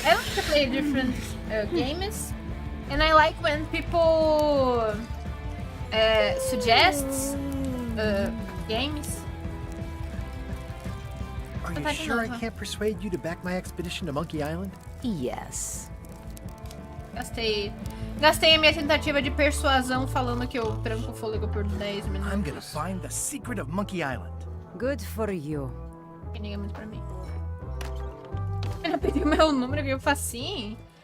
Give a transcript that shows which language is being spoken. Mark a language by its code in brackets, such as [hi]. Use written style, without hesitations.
[en] I like to play different games. And I like when people suggest games. Are you sure I can't persuade you to back my expedition to Monkey Island? Yes. [pt] Gastei a minha tentativa de persuasão falando que eu tranco o fôlego por 10 minutos. [en] I'm gonna find the secret of Monkey Island. Good for you. [pt] Que ninguém é muito pra mim. Ela pediu meu número que eu faço assim?